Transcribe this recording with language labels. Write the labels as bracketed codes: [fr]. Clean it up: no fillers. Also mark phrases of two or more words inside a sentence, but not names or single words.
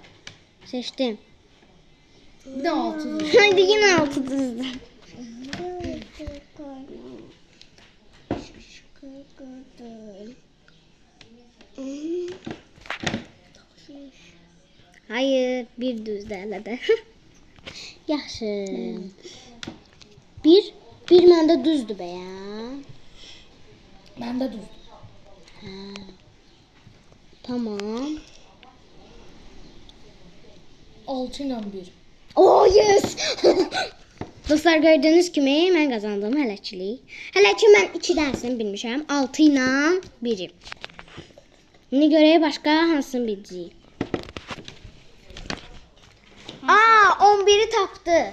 [az] Seçdim. [tr] Bir de 6 düz. Haydi yine 6 düzdür. Hayır, bir düzdür [az] hələ də. Yaxşı. Bir məndə düzdür bə ya. [tr] Ben de düz. Tamam. 6 ile 1. [en] Oh yes! [az] Dostlar gördüğünüz kimi mən qazandım hələkilik. Hələ ki mən 2 dərsini bilmişəm. 6 ilə 1-i. İndi görək başqa hansını biləcəyik. 11'i tapdı.